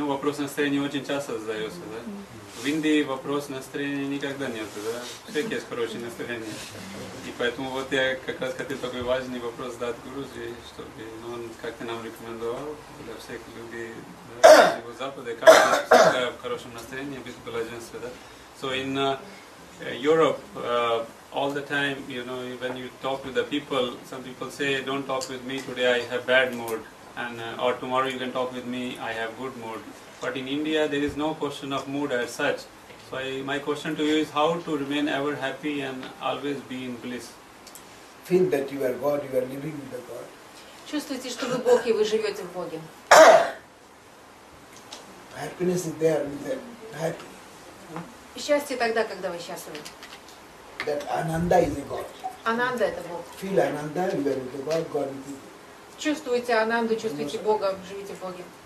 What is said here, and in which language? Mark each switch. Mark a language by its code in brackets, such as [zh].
[ru] Ну, вопрос настроения очень часто задается, да. В Индии вопрос настроения никогда нет, да. У всех есть хорошее настроение. И поэтому вот я как раз хотел такой важный вопрос задать Гуружи, чтобы он как-то нам рекомендовал для всех людей всего Запада, как всегда в хорошем настроении, без блаженства, да. [en] So in Europe, all the time, you know, when you talk to the people, some people say, don't talk with me today, I have bad mood, and or tomorrow you can talk with me, I have good mood. But in India, there is no question of mood as such. So my question to you is how to remain ever happy and always be in bliss. Feel that you are God, you are living with the God. [ru] Чувствуйте, что вы Бог и вы живете в Боге. [en] Happiness is there, happy. [ru] Счастье тогда, когда вы счастливы. [en] That Ananda is a God. [ru] Ананда это Бог. [en] Feel Ananda, you are with the God, God is with you. [ru] Чувствуйте Ананду, чувствуйте Бога, живите в Боге.